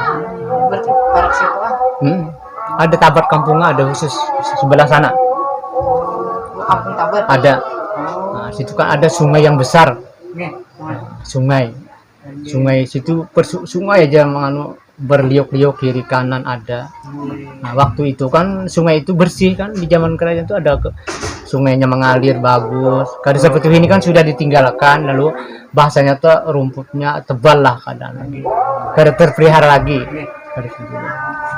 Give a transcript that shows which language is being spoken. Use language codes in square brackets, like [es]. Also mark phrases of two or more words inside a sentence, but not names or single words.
[id] Berarti para siapa? Ada Tabat kampungnya ada khusus sebelah sana. Kampung Tabat. Ada. Nah, situ kan ada sungai yang besar. Sungai situ sungai aja berliuk-liuk kiri kanan ada. Nah waktu itu kan sungai itu bersih kan, di zaman kerajaan itu ada sungainya mengalir bagus. Kalau seperti ini kan sudah ditinggalkan, lalu bahasanya tuh rumputnya tebal lah kadang, kada terpelihara lagi.